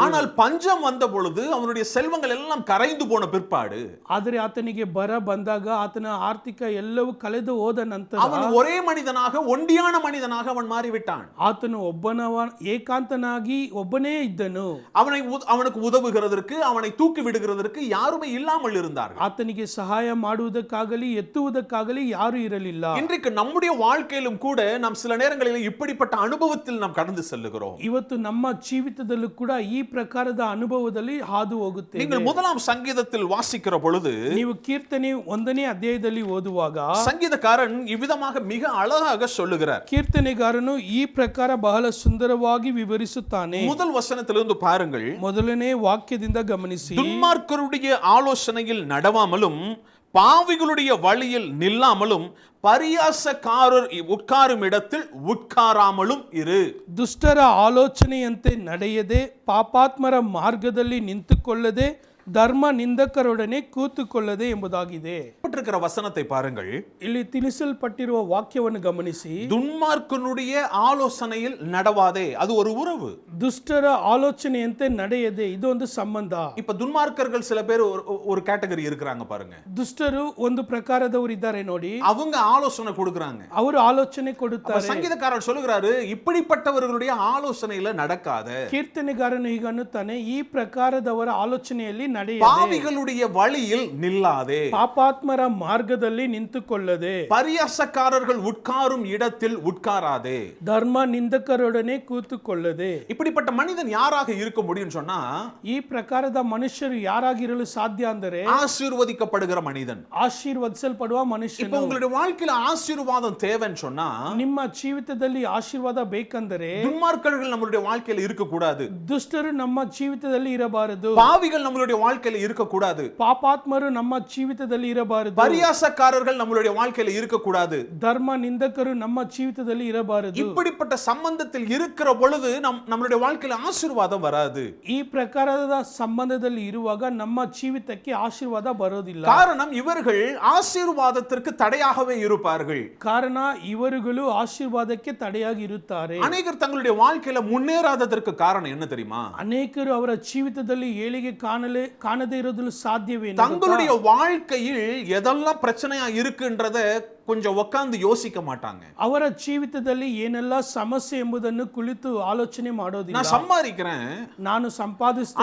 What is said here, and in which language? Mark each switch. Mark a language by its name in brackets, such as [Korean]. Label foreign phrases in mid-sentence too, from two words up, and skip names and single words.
[Tamil] ஆனால் பஞ்சம் வந்த பொழுது அவனுடைய செல்வங்கள் எல்லாம் கரைந்து போன பிற்பாடு, [Kannada] ಆದರೆ ಆತನಿಗೆ ಬರ ಬಂದಾಗ ಆತನ ಆರ್ಥಿಕ ಎಲ್ಲವೂ ಕಳೆದು ಹೋದ ನಂತರ [Tamil] அவன் ஒரே மனிதனாக, ஒண்டியான மனிதனாக அவன் மாறிவிட்டான். [Kannada] ಆತನು ಏಕಾಂತನಾಗಿ ಒಬ್ಬನೇ ಇದ್ದನು. [Tamil] அவனுக்கு உதவுகிறதற்கு, அவனை தூக்கி விடுகிறதற்கு யாருமே இல்லாமல் இருந்தார்கள். [Kannada] ಆತನಿಗೆ ಸಹಾಯ ಮಾಡುವುದಕ್ಕಾಗಲಿ ಎತ್ತುವುದಕ್ಕಾಗಲಿ ಯಾರು ಇರಲಿಲ್ಲ. [Tamil] இன்றைக்கு நம்முடைய வாழ்க்கையிலும் கூட நாம் சில நேரங்களில் இப்படிப்பட்ட அனுபவத்தில் நாம் கடந்து செல்லுகிறோம். [Kannada] ಇವತ್ತು ನಮ್ಮ ಜೀವಿತದಲ್ಲೂ ಕೂಡ ಈ ಪ್ರಕಾರದ ಅನುಭವದಲ್ಲಿ ಹಾದು ಹೋಗುತ್ತೇವೆ. [Tamil] நீங்கள் முதலாம் சங்கீதத்தில் வாசிக்கிற பொழுது, [Kannada] ನೀವು ಕೀರ್ತನೆ 1ನೇ ಅಧ್ಯಾಯದಲ್ಲಿ ಓದುವಾಗ [Tamil] சங்கீதக்காரன் இவ்விதமாக மிக அழகாக சொல்லுகிறார். [Kannada] ಕೀರ್ತನೆಗಾರನು ಈ ಪ್ರಕಾರ ಬಹಳ ಸುಂದರವಾಗಿ ವಿವರಿಸುತ್ತಾನೆ. [Tamil] முதல் வசனத்திலிருந்து பாருங்கள். [Kannada] ಮೊದಲನೇ ವಾಕ್ಯದಿಂದ ಗಮನಿಸಿ. [Tamil] துன்மார்க்கருடைய ஆலோசனையில் நடவாமலும், பாவிகளுடைய வழியில் நில்லாமலும், பரியாசக்காரர் உட்காரும் இடத்தில் உட்காராமலும் இரு. [Kannada] ದುಷ್ಟರ ಆಲೋಚನೆಯಂತೆ ನಡೆಯದೆ, ಪಾಪಾತ್ಮರ ಮಾರ್ಗದಲ್ಲಿ ನಿಂತುಕೊಳ್ಳದೆ, ಧರ್ಮ ನಿಂದಕರೊಡನೆ ಕೂತುಕೊಳ್ಳದೆ ಎಂಬುದಾಗಿದೆ. [Tamil] வசனத்தை பாருங்கள். [Kannada] ಇಲ್ಲಿ ತಿಳಿಸಲ್ಪಟ್ಟಿರುವ ವಾಕ್ಯವನ್ನು ಗಮನಿಸಿ. [Tamil] துன்மார்க்கனுடைய ஆலோசனையில் நடவாதே, அது ஒரு உறவு. [Kannada] ದುಷ್ಟರ ಆಲೋಚನೆಯಂತೆ ನಡೆಯದೆ, ಇದು ಒಂದು ಸಂಬಂಧ. [Tamil] இப்ப துன்மார்க்கர்கள் சில பேர் ஒரு கேட்டகரி இருக்கிறாங்க பாருங்க. [Kannada] ದುಷ್ಟರು ಒಂದು ಪ್ರಕಾರದವರು ಇದ್ದಾರೆ ನೋಡಿ. [Tamil] அவங்க ஆலோசனை கொடுக்கறாங்க, [Kannada] ಅವರು ಆಲೋಚನೆ ಕೊಡುತ್ತಾರೆ. [Tamil] சங்கீதக்காரர் சொல்லுகிறாரு, இப்படிப்பட்டவர்களுடைய ஆலோசனையில நடக்காத. [Kannada] ಕೀರ್ತನೆಗಾರನು ಈಗ ಅನ್ನುತ್ತಾನೆ, ಈ ಪ್ರಕಾರದವರ ಆಲೋಚನೆಯಲ್ಲಿ ನಡೆಯದೆ, [Tamil] பாவிகளுடைய வழியில் நில்லாதே, [Kannada] ಪಾಪಾತ್ಮರ ಮಾರ್ಗದಲ್ಲಿ ನಿಂತುಕೊಳ್ಳದೆ, [Tamil] பரியாசக்காரர்கள் உட்காரும் இடத்தில் உட்காராதே, [Kannada] ಧರ್ಮ ನಿಂದಕರೊಡನೆ ಕೂತುಕೊಳ್ಳದೆ. [Tamil] இப்படிப்பட்ட மனிதன் யாராக இருக்க முடியும் சொன்னா, [Kannada] ಈ ಪ್ರಕಾರದ ಮನುಷ್ಯರು ಯಾರಾಗಿರಲು ಸಾಧ್ಯ ಅಂದರೆ [Tamil] ஆசீர்வதிக்கப்படுகிற மனிதன், [Kannada] ಆಶೀರ್ವದಿಸಲ್ಪಡುವ ಮನುಷ್ಯನು. [Tamil] இப்ப உங்களுடைய வாழ்க்கையில ஆசீர்வாதம் தேவைன்னு சொன்னா, [Kannada] ನಿಮ್ಮ ಜೀವಿತದಲ್ಲಿ ಆಶೀರ್ವಾದ ಬೇಕೆಂದರೆ [Tamil] துன்மார்க்கர்கள் நம்மளுடைய வாழ்க்கையில இருக்க கூடாது, [Kannada] ದುಷ್ಟರು ನಮ್ಮ ಜೀವಿತದಲ್ಲಿ ಇರಬಾರದು, [Tamil] பாவிகள் நம்மளுடைய வாழ்க்கையில இருக்க கூடாது, [Kannada] ಪಾಪಾತ್ಮರು ನಮ್ಮ ಜೀವಿತದಲ್ಲಿ ಇರಬಾರದು, [Tamil] பரியாசக்காரர்கள் நம்மளுடைய வாழ்க்கையில இருக்க கூடாது, [Kannada] ಧರ್ಮ ನಿಂದಕರು ನಮ್ಮ ಜೀವಿತದಲ್ಲಿ ಇರಬಾರದು. [Tamil] இப்படிப்பட்ட சம்பந்தத்தில் இருக்கிற பொழுது நம்மளுடைய வாழ்க்கையில ஆசீர்வாதம் வராது. [Kannada] ಈ ಪ್ರಕಾರದ ಸಂಬಂಧದಲ್ಲಿ ಇರುವಾಗ ನಮ್ಮ ಜೀವಿತಕ್ಕೆ ಆಶೀರ್ವಾದ ಬರೋದಿಲ್ಲ. [Tamil] காரணம், இவர்கள் ஆசீர்வாதத்திற்கு தடையாகவே இருப்பார்கள். [Kannada] ಕಾರಣ ಇವರುಗಳು ಆಶೀರ್ವಾದಕ್ಕೆ ತಡೆಯಾಗಿ ಇರುತ್ತಾರೆ. [Tamil] அநேகர் தங்களுடைய வாழ்க்கையில முன்னேறாததற்கு காரணம் என்ன தெரியுமா? [Kannada] ಅನೇಕರು ಅವರ ಜೀವಿತದಲ್ಲಿ ಏಳಿಗೆ ಕಾಣದೇ ಇರೋದಲು ಸಾಧ್ಯವೇ? [Tamil] தங்களுடைய வாழ்க்கையில் எதெல்லாம் பிரச்சனையா இருக்குன்றத கொஞ்சம் உட்கார்ந்து யோசிக்க மாட்டாங்க. [Kannada] ಅವರ ಜೀವಿತದಲ್ಲಿ ಏನೆಲ್ಲ ಸಮಸ್ಯೆ ಎಂಬುದನ್ನು ಕುಳಿತು ಆಲೋಚನೆ ಮಾಡೋದಿಲ್ಲ. [Tamil] நான் சம்பாதிக்கிறேன், [Kannada] ನಾನು ಸಂಪಾದಿಸ್ತೇನೆ,